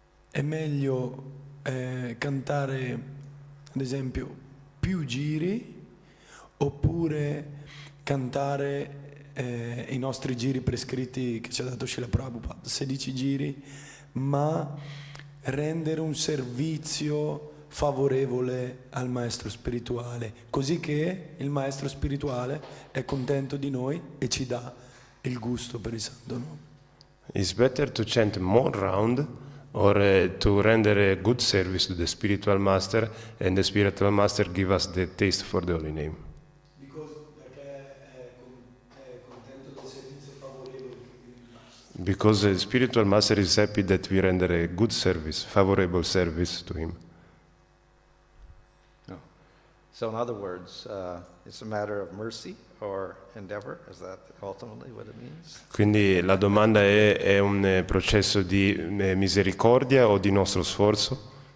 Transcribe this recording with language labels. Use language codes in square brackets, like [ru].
[it] è meglio cantare, ad esempio, più giri oppure cantare i nostri giri prescritti che ci ha dato Srila Prabhupada, 16 giri, ma rendere un servizio favorevole al maestro spirituale, così che il maestro spirituale è contento di noi e ci dà il gusto per il Santo Nome. [en] it's better to chant more round or to render a good service to the spiritual master and the spiritual master give us the taste for the holy name. Because the spiritual master is happy that we render a good service, favorable service to him. So in other words, it's a matter of mercy or endeavor. Is that ultimately what it means? [it] Quindi la domanda è un processo di misericordia o di nostro sforzo?